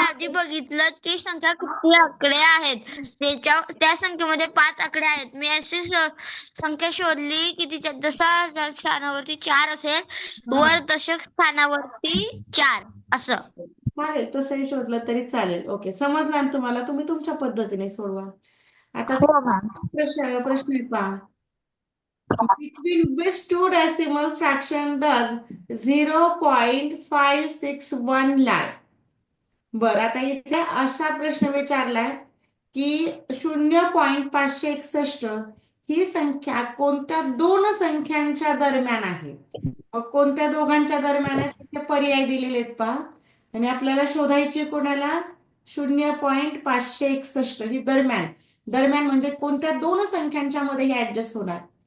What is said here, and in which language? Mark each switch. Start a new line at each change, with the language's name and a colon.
Marathi: आधी बघितलं ती संख्या किती आकडे आहेत. त्या संख्येमध्ये 5 आकडे आहेत. मी अशी संख्या शोधली की तिच्या दशक स्थानावरती 4 असेल, वर दशक स्थानावरती 4 असं. चालेल तसंही शोधलं तरी चालेल. ओके समजलं ना तुम्हाला? तुम्ही तुमच्या पद्धतीने सोडवा. आता हो मॅम. प्रश्न आहे पहा.
English: Between which two decimal fraction does 0.561 lie?
Marathi: बरं आता इथे असा प्रश्न विचारलाय की 0.561 ही संख्या कोणत्या दोन संख्यांच्या दरम्यान आहे? मग कोणत्या दोघांच्या दरम्यान आहे त्याचे पर्याय दिलेले आहेत पहा. आणि आपल्याला शोधायची कोणाला 0.561 ही दरम्यान दरम्यान म्हणजे कोणत्या दोन संख्यांच्या मध्ये हे ऍडजस्ट होणार?